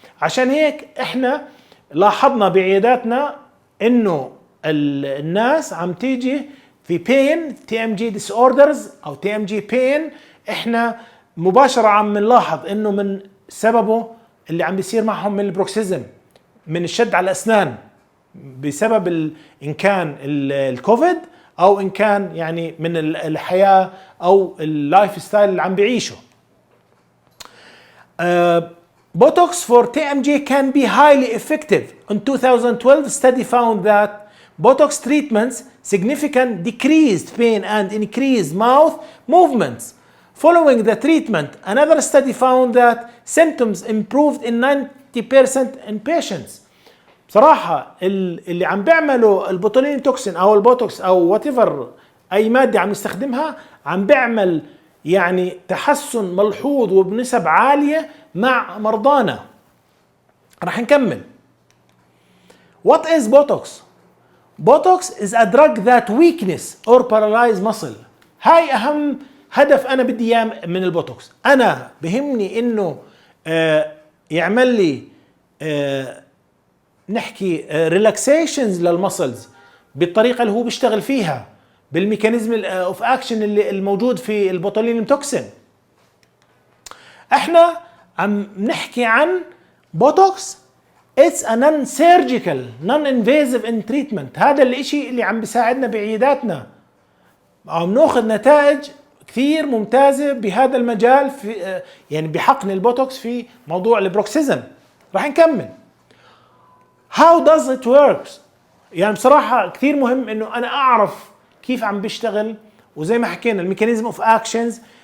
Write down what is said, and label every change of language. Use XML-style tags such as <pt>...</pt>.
<ar>عشان هيك احنا لاحظنا بعياداتنا انه الناس عم تيجي في</ar> <en>pain TMG disorders</en> <ar>او</ar> <en>TMG pain،</en> <ar>احنا مباشرة عم نلاحظ انه من سببه اللي عم بيصير معهم من البروكسيزم، من الشد على الاسنان بسبب إن كان الكوفيد أو إن كان يعني من الحياة أو اللايف ستايل اللي عم بيعيشه.</ar> <en>Botox for TMJ can be highly effective. In 2012, study found that Botox treatments significant decreased pain and increased mouth movements. Following the treatment, another study found that symptoms improved in 90% in patients.</en> <ar>بصراحة اللي عم بيعملوا البوتولين توكسين أو البوتوكس أو واتيفر أي مادة عم يستخدمها عم بيعمل يعني تحسن ملحوظ وبنسب عالية مع مرضانا. راح نكمل.</ar> <en>What is Botox? Botox is a drug that weakness or paralyze muscle.</en> <ar>هاي أهم هدف أنا بدي إياه من البوتوكس. أنا بهمني إنه يعمل لي نحكي ريلاكسيشنز للمسلز بالطريقة اللي هو بيشتغل فيها بالميكانيزم اوف اكشن اللي الموجود في البوتولينيوم توكسين. احنا عم نحكي عن بوتوكس.</ar> <en>It's a non-surgical, non-invasive in treatment.</en> <ar>هذا الاشي اللي عم بيساعدنا بعياداتنا. عم ناخذ نتائج كثير ممتازة بهذا المجال في يعني بحقن البوتوكس في موضوع البروكسيزم. راح نكمل.</ar> <en>How does it work؟</en> <ar>يعني بصراحة كثير مهم انه انا اعرف كيف عم بيشتغل، وزي ما حكينا الميكانيزم اوف اكشنز.</ar>